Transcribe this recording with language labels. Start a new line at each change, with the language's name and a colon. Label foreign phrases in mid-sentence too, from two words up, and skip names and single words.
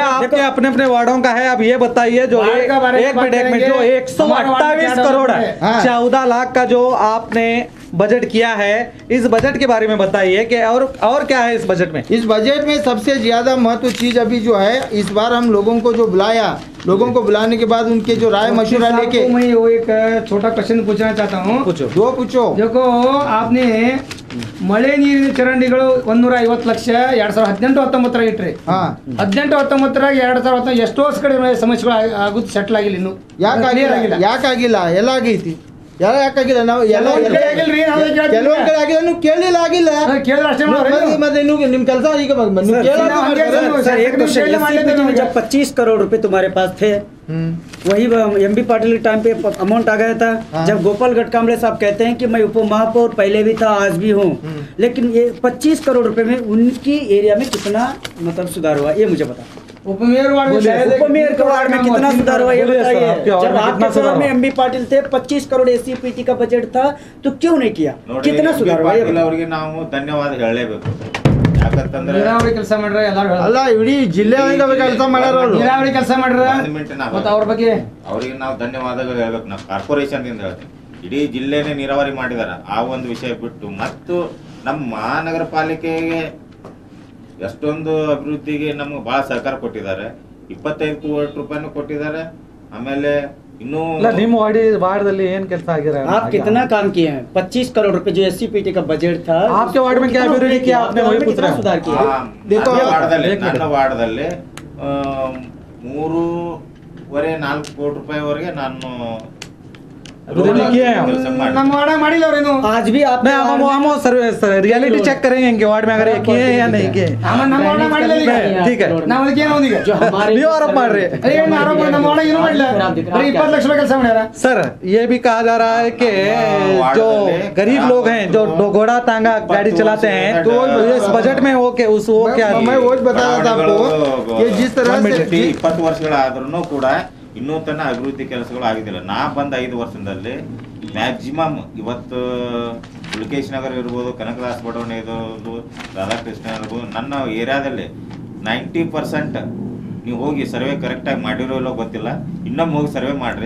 Hindi: आपके अपने अपने वार्डों का है। अब ये बताइए जो एक मिनट जो 128 करोड़ है, 14 लाख का जो आपने बजट किया है, इस बजट के बारे में बताइए कि और क्या है इस बजट में? इस बजट में सबसे ज्यादा महत्व चीज अभी जो है, इस बार हम लोगों को जो बुलाया, लोगों को बुलाने के बाद उनके जो राय मशवरा लेके, मैं वो एक छोटा क्वेश्चन पूछना चाहता हूँ। पूछो। देखो आपने
Kannada: ಮಳೆ ನೀರಿನ ಚರಂಡಿಗಳು 150 ಲಕ್ಷ 2018-19 ಇಟ್ರಿ. 18-19 2019 ಎಷ್ಟೋ ಕಡೆ ಸಮಸ್ಯೆಗಳು ಆಗುತ್ತೆ, ಸೆಟ್ಲ್ ಆಗಿಲ್ಲ. ಇನ್ನು ಯಾಕಾಗಿಲ್ಲ? ಎಲ್ಲ ಆಗೈತಿ. ಯಾಕಾಗಿಲ್ಲ? ನಾವು ಕೆಲವೊಂದ್ ಕಡೆ ಆಗಿಲ್ಲ, ನೀವು ಕೇಳಿಲ್ಲ, ಆಗಿಲ್ಲ ಮತ್ತೆ ನಿಮ್ ಕೆಲಸ ಈಗ
Hindi: जब 25 करोड़ रुपए तुम्हारे पास थे, वही एमबी पाटिल के टाइम पे अमाउंट आ गया था। जब गोपाल गटकामले साहब कहते हैं कि मैं उप महापौर पहले भी था, आज भी हूँ, लेकिन ये 25 करोड़ रुपए में उनकी एरिया में कितना मतलब सुधार हुआ, ये मुझे बता। उपमेयर वार्ड के वार्ड में कितना सुधार हुआ ये बताइए। जब आपके वार्ड में एमबी पाटिल थे, 25 करोड़ एसीपीटी का बजट था, तो क्यों नहीं किया? कितना सुधार हुआ?
Kannada: ಅವರಿಗೆ ನಾವು ಧನ್ಯವಾದ ಹೇಳಲೇಬೇಕು. ಯಾಕಂತಂದ್ರೆ ನೀರಾವರಿ ಕೆಲಸ ಮಾಡ್ರೆ ಎಲ್ಲರೂ ಅಲ್ಲ, ಇಡೀ ಜಿಲ್ಲೆ ಕೆಲಸ ಮಾಡ್ಯಾರ, ನೀರಾವರಿ ಕೆಲಸ ಮಾಡ್ರ. ಮತ್ತೆ ಅವ್ರ ಬಗ್ಗೆ ಅವರಿಗೆ ನಾವು ಧನ್ಯವಾದಗಳು ಹೇಳ್ಬೇಕು. ನಾವು ಕಾರ್ಪೊರೇಷನ್ ಇಂದ ಹೇಳ್ತೀವಿ, ಇಡೀ ಜಿಲ್ಲೆನೇ ನೀರಾವರಿ ಮಾಡಿದಾರ. ಆ ಒಂದು ವಿಷಯ ಬಿಟ್ಟು ಮತ್ತು ನಮ್ಮ ಮಹಾನಗರ ಪಾಲಿಕೆಗೆ ಎಷ್ಟೊಂದು ಅಭಿವೃದ್ಧಿಗೆ ನಮ್ಗೆ ಬಹಳ ಸಹಕಾರ ಕೊಟ್ಟಿದ್ದಾರೆ. 25 ಕೋಟಿ ರೂಪಾಯಿನೂ ಕೊಟ್ಟಿದ್ದಾರೆ. ಆಮೇಲೆ ಇನ್ನೂ ನಿಮ್ಮ वार्ड ಏನ್ ಕೆಲಸ ಆಗಿದೆ?
Hindi: आप कितना काम किए हैं? 25 करोड़ रुपए जो एससीपीटी का बजट था, आपके वार्ड में क्या अभिवृद्धि किया आपने? वही पूछ रहा हूं। सुधार किया।
Kannada: देखो ನನ್ನ ವಾರ್ಡದಲ್ಲಿ 3.5-4 ಕೋಟಿ ರೂಪಾಯಿವರೆಗೆ ನಾನು ನಮ್ಮ ವಾರ್ಡ್ ಮಾಡಿಲ್ಲ ಅವರೇನು.
Hindi: आज भी आप हम रियलिटी चेक करेंगे इनके वार्ड में अगर किए हैं या नहीं किए।
Kannada: ನಮ್ಮ ವಾರ್ಡ್ ಮಾಡಿಲ್ಲ ಈಗ.
Hindi: ठीक है,
Kannada: ನಾವು ಅದಕ್ಕೆ ಏನೋ ಈಗ ನೀವು ಆರೋಪ ಮಾಡ್ರಿ. ಏನು ಆರೋಪ? ನಮ್ಮ ವಾರ್ಡ್ ಏನು ಮಾಡಿಲ್ಲ, ಬರೀ 20 ಲಕ್ಷ ರೂಪಾಯಿ ಕೆಲಸ ಮಾಡ್ಯಾರ.
Hindi: सर ये भी कहा जा रहा है कि जो गरीब लोग हैं जो घोड़ा तांगा गाड़ी चलाते हैं, तो इस बजट में हो के उस वो क्या? मैं वो बता रहा था आपको कि जिस तरह से
Kannada: 20 ವರ್ಷಗಳಾದ್ರೂ ಕೂಡ ಇನ್ನೂ ತನ್ನ ಅಭಿವೃದ್ಧಿ ಕೆಲಸಗಳು ಆಗಿದ್ದಿಲ್ಲ. ನಾ ಬಂದ 5 ವರ್ಷದಲ್ಲಿ ಮ್ಯಾಕ್ಸಿಮಮ್ ಇವತ್ತು ಪುಲಕೇಶ್ ನಗರ ಇರ್ಬೋದು, ಕನಕದಾಸ ಬಡಾವಣೆ ಇರ್ಬೋದು, ರಾಧಾಕೃಷ್ಣ ಇರ್ಬೋದು, ನನ್ನ ಏರಿಯಾದಲ್ಲಿ 90% ನೀವು ಹೋಗಿ ಸರ್ವೆ ಕರೆಕ್ಟಾಗಿ ಮಾಡಿರೋ ಇಲ್ಲೋ ಗೊತ್ತಿಲ್ಲ, ಇನ್ನೊಮ್ಮೆ ಹೋಗಿ ಸರ್ವೆ ಮಾಡ್ರಿ.